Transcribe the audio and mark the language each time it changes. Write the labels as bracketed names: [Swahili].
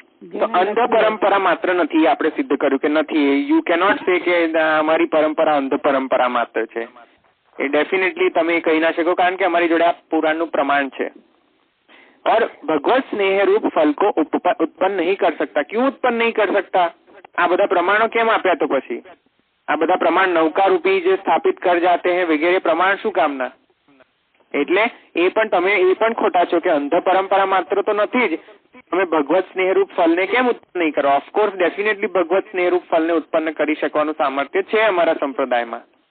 [Gujarati] તો અંધ પરંપરા માત્ર નથી, આપણે સિદ્ધ કર્યું કે નથી. [English] you cannot say [Gujarati] કે અમારી પરંપરા અંધ પરંપરા માત્ર છે. એ ડેફિનેટલી તમે કહી ના શકો, કારણ કે અમારી જોડે આ પુરાણનું પ્રમાણ છે. [Hindi] और भगवत स्नेह रूप फल को उत्पन्न नहीं कर सकता. क्यों उत्पन्न नहीं कर सकता? [Gujarati] આ બધા પ્રમાણો કેમ આપ્યા? તો પછી આ બધા પ્રમાણ નૌકા રૂપી જે સ્થાપિત કર જાતે हैं વગેરે પ્રમાણ શું કામના? એટલે એ પણ ખોટા છો કે અંધ પરંપરા માત્ર તો નથી જ. તમે ભગવત સ્નેહરૂપ ફલને કેમ ઉત્પન્ન નહીં કરો? [English] of course definitely [Gujarati] ભગવત સ્નેહરૂપ ફલને ઉત્પન્ન કરી શકવાનું સામર્થ્ય છે અમારા સંપ્રદાયમાં.